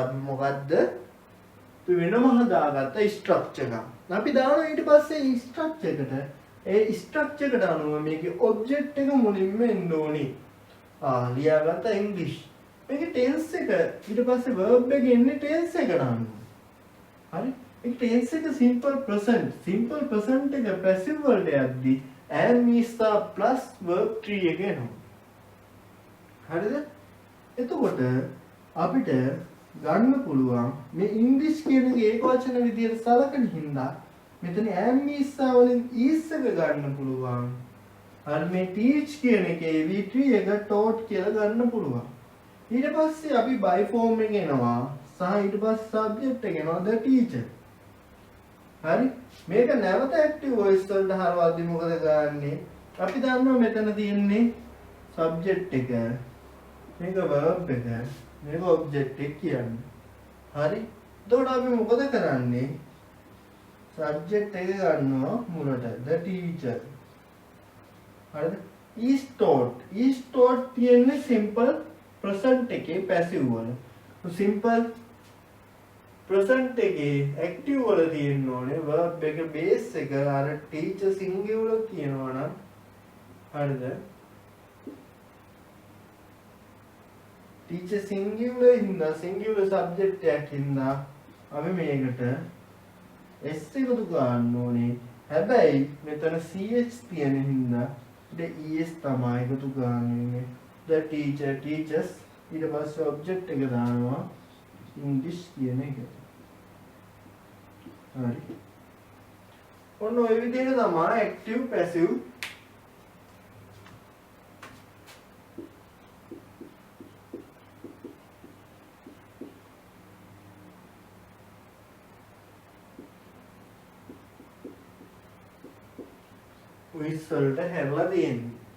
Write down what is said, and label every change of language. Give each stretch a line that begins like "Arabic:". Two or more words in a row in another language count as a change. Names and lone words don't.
Sinhala: අපි මොකද්ද? අපි වෙනම හදාගත්ත ස්ට්‍රක්චර් එක. අපි දානවා ඊට පස්සේ ස්ට්‍රක්චර් එකට ඒ ස්ට්‍රක්චර් එකට අනුව මේකේ ඔබ්ජෙක්ට් එක මුලින්ම එන්න ඕනි. ලියාගත්ත ඉංග්‍රීසි. මේකේ ටෙන්ස් එක ඊට පස්සේ verb එක එන්නේ ටෙන්ස් එකට අනුව. හරි? මේ ටෙන්ස් එක
English: simple present. simple present
Sinhala: එක passive වලට යද්දී
English: am is plus verb 3
Sinhala: එක එනවා. හරිද? එතකොට අපිට ගන්න පුළුවන් මේ ඉංග්‍රීසි කියන එක ඒකවචන විදියට සලකන හින්දා මෙතන
English: am is
Sinhala: වලින් is එක ගන්න පුළුවන්. අර මේ teach කියන එකේ v3 එක taught කියලා ගන්න පුළුවන්. ඊට පස්සේ අපි
English: by form
Sinhala: එක එනවා සහ ඊට පස්සේ subject එක එනවා
English: the teacher.
Sinhala: හරි මේක නැවත
English: active voice
Sinhala: වලට හරවද්දි මොකද ගන්නෙ? අපි දන්නවා මෙතන තියෙන්නේ සබ්ජෙක්ට් එක මේක verb එක මේක ඔබ්ජෙක්ට් එක කියන්නේ. හරි එතකොට අපි මොකද කරන්නේ? සබ්ජෙක්ට් එක ගන්නවා මුලට
English: the teacher.
Sinhala: හරිද?
English: is taught
Sinhala: තියෙන්නේ
English: simple present
Sinhala: එකේ passive වල.
English: simple present
Sinhala: එකේ active වල තියෙන්න ඕනේ verb එක base එක අර
English: teacher singular
Sinhala: කියනවා නම් හරිද?
English: teacher singular
Sinhala: හින්දා
English: singular subject
Sinhala: එකක් හින්දා අපි මේකට s එකතු ගන්න ඕනේ. හැබැයි මෙතන ch තියෙන හින්දා es තමයි එකතු ගන්නෙ.
English: the teacher teaches
Sinhala: ඊට පස්සේ object එක දානවා English කියන එක. හරි. ඔන්න ඔය විදිහට තමයි
English: active passive voice
Sinhala: වලට හැරලා තියෙන්නේ.